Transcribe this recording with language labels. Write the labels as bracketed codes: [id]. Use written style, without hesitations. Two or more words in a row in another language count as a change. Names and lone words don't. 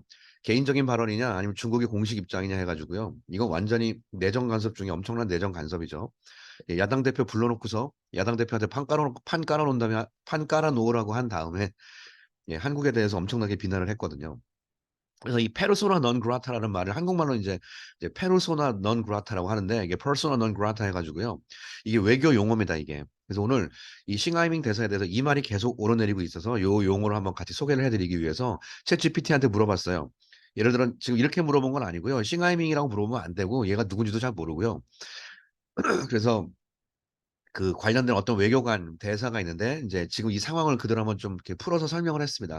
[ko] 개인적인 발언이냐 아니면 중국의 공식 입장이냐 해 가지고요. 이건 완전히 내정 간섭 중에 엄청난 내정 간섭이죠. 예, 야당 대표 불러놓고서 야당 대표한테 판 깔아 놓은 다음에 판 깔아 놓으라고 한 다음에 예, 한국에 대해서 엄청나게 비난을 했거든요. 그래서 이 [la] persona non grata [ko] 라는 말을 한국말로 이제 [la] persona non grata [ko] 라고 하는데 이게 [la] persona non grata [ko] 해 가지고요. 이게 외교 용어입니다, 이게. 그래서 오늘 이 싱하이밍 대사에 대해서 이 말이 계속 오르내리고 있어서 요 용어를 한번 같이 소개를 해 드리기 위해서 챗GPT한테 물어봤어요. 예를 들어 지금 이렇게 물어본 건 아니고요. 싱하이밍이라고 물어보면 안 되고 얘가 누군지도 잘 모르고요. 그래서 그 관련된 어떤 외교관 대사가 있는데 이제 지금 이 상황을 그대로 한번 좀 이렇게 풀어서 설명을 했습니다.